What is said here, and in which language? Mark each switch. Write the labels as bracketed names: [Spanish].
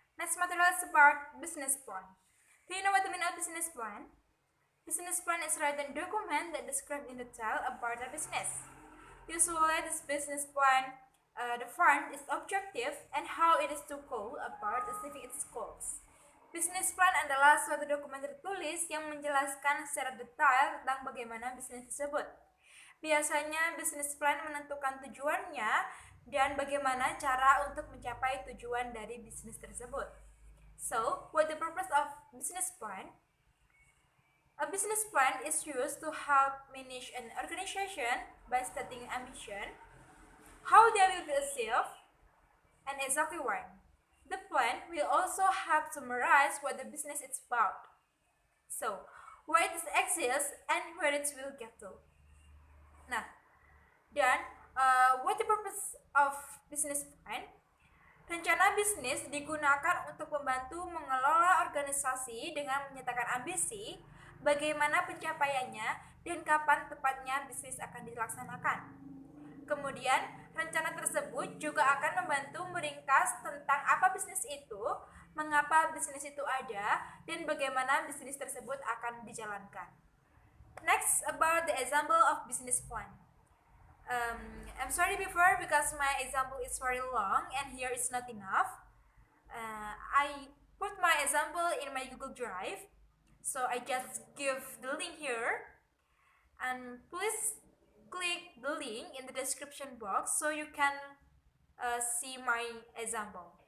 [English] Next material is about business plan. Do you know what the meaning of business plan? Business plan is a written document that describes in detail about a business. Usually, this business plan, the firm, its objective, and how it is to go about achieving its goals. [Indonesian] Business plan adalah suatu dokumen tertulis yang menjelaskan secara detail tentang bagaimana bisnis tersebut. Biasanya, business plan menentukan tujuannya dan bagaimana cara untuk mencapai tujuan dari bisnis tersebut. [English] So, what the purpose of business plan? A business plan is used to help manage an organization by setting ambition, how they will be achieved, and exactly when. The plan will also help summarize what the business is about. So, where it exists and where it will get to. Nah, dan what the purpose of business plan? [Indonesian] Rencana bisnis digunakan untuk membantu mengelola organisasi dengan menyatakan ambisi, bagaimana pencapaiannya, dan kapan tepatnya bisnis akan dilaksanakan. Kemudian, rencana tersebut juga akan membantu meringkas tentang apa bisnis itu, mengapa bisnis itu ada, dan bagaimana bisnis tersebut akan dijalankan. [English] Next, about the example of business plan. I'm sorry before because my example is very long and here is not enough. I put my example in my Google Drive. So I just give the link here, and please click the link in the description box so you can see my example.